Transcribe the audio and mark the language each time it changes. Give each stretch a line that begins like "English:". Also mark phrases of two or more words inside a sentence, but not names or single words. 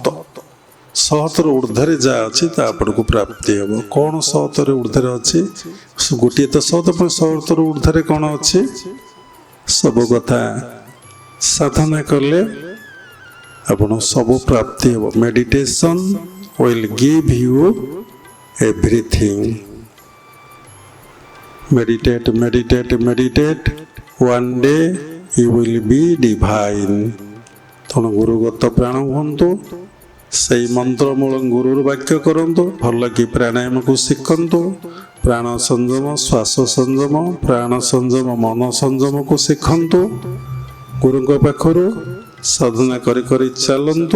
Odia: ସହତର ଉର୍ଦ୍ଧ୍ୱରେ ଯାହା ଅଛି ତା ଆପଣଙ୍କୁ ପ୍ରାପ୍ତି ହେବ। କ'ଣ ସହତର ଉର୍ଦ୍ଧ୍ୱରେ ଅଛି? ଗୋଟିଏ ତ ସହତ, ପୁଣି ସହତର ଉର୍ଦ୍ଧ୍ୱରେ କ'ଣ ଅଛି? ସବୁ କଥା ସାଧନା କଲେ ଆପଣ ସବୁ ପ୍ରାପ୍ତି ହେବ।
English: ମେଡିଟେସନ୍ will give you everything. Meditate, meditate, meditate. One day you will be divine.
Odia: ତେଣୁ ଗୁରୁଗତ ପ୍ରାଣ ହୁଅନ୍ତୁ, ସେଇ ମନ୍ତ୍ରମୂଳ ଗୁରୁର ବାକ୍ୟ କରନ୍ତୁ, ଭଲ କି ପ୍ରାଣାୟାମକୁ ଶିଖନ୍ତୁ। ପ୍ରାଣ ସଂଯମ, ଶ୍ୱାସ ସଂଯମ, ପ୍ରାଣ ସଂଯମ, ମନ ସଂଯମକୁ ଶିଖନ୍ତୁ। ଗୁରୁଙ୍କ ପାଖରୁ ସାଧନା କରି କରି ଚାଲନ୍ତୁ।